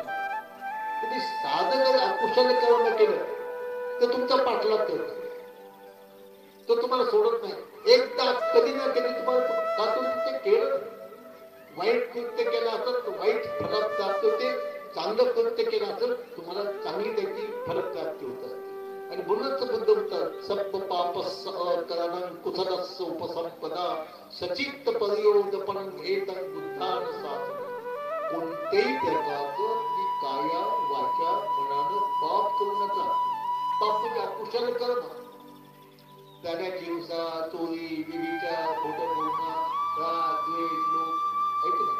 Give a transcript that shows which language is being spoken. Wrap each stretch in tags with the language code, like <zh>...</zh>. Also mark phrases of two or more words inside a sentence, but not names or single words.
<mr>तुम्ही साधं जर अकुशल कर्म केलं तर तुमचा पाठलाग करतो, तो तुम्हाला सोडत नाही. एकदा कधी ना कधी तुम्हाला ते केलं, वाईट कृत्य केलं असेल तर वाईट फल प्राप्त होते, चांगलं कृत्य केलं असेल तुम्हाला चांगली त्याची फल प्राप्ती होत असते. आणि म्हणूनच बुद्ध म्हणतात,</mr> <pi>सप्प पापस्स अकरणं कुशलस्स उपसंपदा सचित्त पर्योदपनं एतं बुद्धान साधनं.</pi> <mr>कोणत्याही प्रकारचं की काया वाचा मनानं पाप करू नका. पाप म्हणजे अकुशल कर्म. गाण्याची हिंसा, चोरी, व्यभिचार, खोटं बोलणं, राग, द्वेष, लोभ, ऐक नाही.</mr>